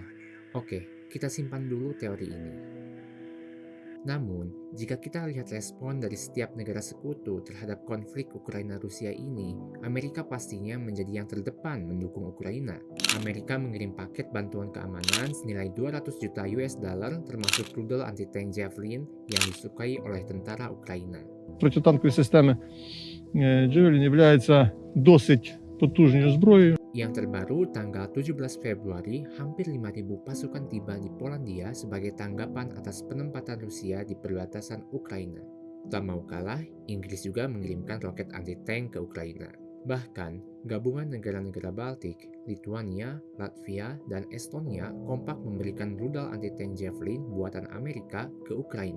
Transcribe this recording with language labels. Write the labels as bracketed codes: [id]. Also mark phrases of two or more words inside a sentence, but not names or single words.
[id] Oke, kita simpan dulu teori ini. Namun, jika kita lihat respon dari setiap negara sekutu terhadap konflik Ukraina-Rusia ini, Amerika pastinya menjadi yang terdepan mendukung Ukraina. Amerika mengirim paket bantuan keamanan senilai 200 juta [en] US dollar [id] termasuk rudal anti-tank Javelin yang disukai oleh tentara Ukraina. [uk] Протитанкові системи Javelin являються досить потужною зброєю. [id] Yang terbaru, tanggal 17 Februari, hampir 5.000 pasukan tiba di Polandia sebagai tanggapan atas penempatan Rusia di perbatasan Ukraina. Tak mau kalah, Inggris juga mengirimkan roket anti-tank ke Ukraina. Bahkan, gabungan negara-negara Baltik, Lithuania, Latvia, dan Estonia kompak memberikan rudal anti-tank Javelin buatan Amerika ke Ukraina.